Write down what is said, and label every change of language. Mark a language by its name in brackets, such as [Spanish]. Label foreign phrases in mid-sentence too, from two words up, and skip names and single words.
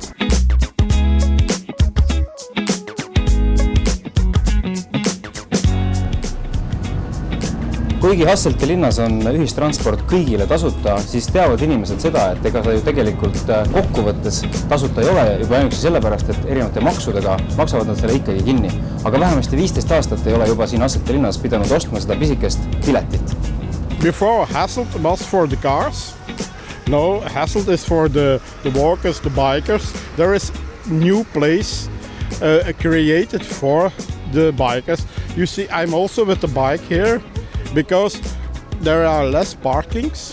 [Estonian] Kuigi Hasselti linnas on ühistransport kõigile tasuta, siis teavad inimesed seda, et ega ta ju tegelikult kokkuvõttes tasuta ei ole juba ainuüksi sellepärast, et erinevate maksudega maksavad nad selle ikkagi kinni. Aga vähemasti 15 aastat ei ole juba siin Hasselti linnas pidanud ostma seda pisikest piletit. [English] Before Hasselt was for the cars. No, Hasselt is for the walkers, the bikers. There is new place created for the bikers. You see, I'm also with the bike here. Because there are less parkings.